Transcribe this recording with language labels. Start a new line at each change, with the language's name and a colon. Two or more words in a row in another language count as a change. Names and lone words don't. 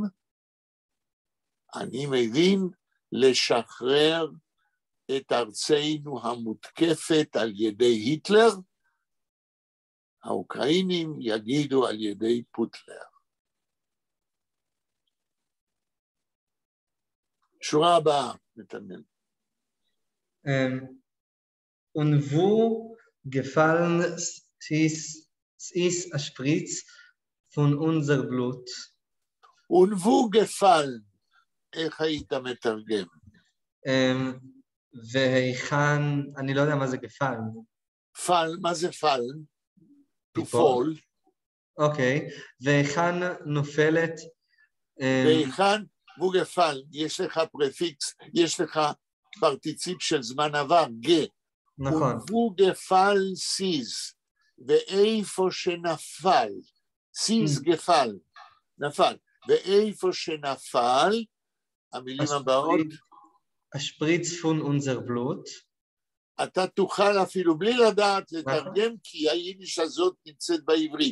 Hebrew: אני מבין, לשחרר את ארצנו המותקפת על ידי היטלר, האוקראינים יגידו על ידי פוטלר. שורה הבאה, נתנאל.
Yiddish: און וווּ געפֿאַלן איז אַ שפּריץ פֿון אונדזער בלוט? און וווּ געפֿאַלן?
Hebrew: איך היית מתרגם? והיכן, אני לא יודע מה זה גפל. פל, מה זה פל?
English: To fall.
Hebrew: אוקיי, והיכן נופלת? והיכן,
Yiddish: וווּ געפֿאַלן,
Hebrew: יש לך פרפיקס, יש לך פרטיציפ של זמן עבר, ג. נכון.
Yiddish: וווּ געפֿאַלן
Hebrew: סיז, ואיפה שנפל,
Yiddish: סיז גפל,
Hebrew: נפל, ואיפה שנפל, המילים הבאות,
Yiddish: השפריץ פון אונדזער בלוט,
Hebrew: אתה תוכל אפילו בלי לדעת לתרגם, כי היידיש הזאת נמצאת בעברית.